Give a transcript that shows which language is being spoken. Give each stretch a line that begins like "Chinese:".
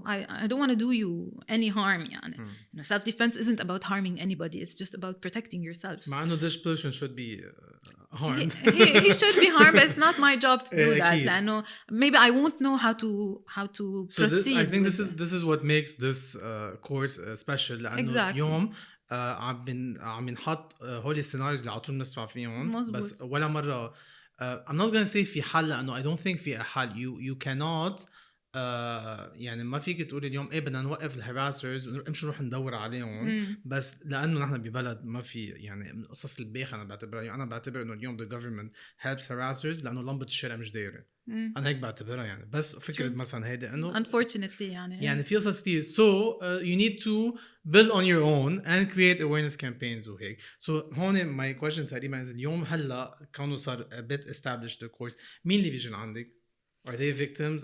English: I don't want to do you any harm يعني. You know, self-defense isn't about harming anybody. It's just about protecting yourself. مع إنه this person should be harmed. he should be harmed, but it's not my job to do that. لأنه maybe I won't know how to proceed. I think this is what makes this course special.
Arabic: لأنه اليوم عم ينحط هول السيناريوز اللي على طول بنسمع فيهم. بس ولا مرة
English: I'm not gonna say
Arabic: في حل لأنه I don't think في حل. You cannot يعني ما فيك تقول اليوم إيه بدنا نوقف الهراسرز ونمشي نروح ندور عليهم. بس لأنه نحن ببلد ما في يعني من قصص الباخة أنا بعتبر إنه اليوم
English: the government helps harassers
Arabic: لأنه لمبة الشارع مش دايرة. أنا هيك بعتبرها يعني. بس فكرة مثلا هيدا إنه
English: unfortunately يعني
Arabic: في قصص كتير.
English: So you need to build on your own and create awareness campaigns وهيك. So هون my question تقريبا is اليوم هلا كونه صار a bit established the course
Arabic: مين اللي بيجي عندك؟
English: Are they victims?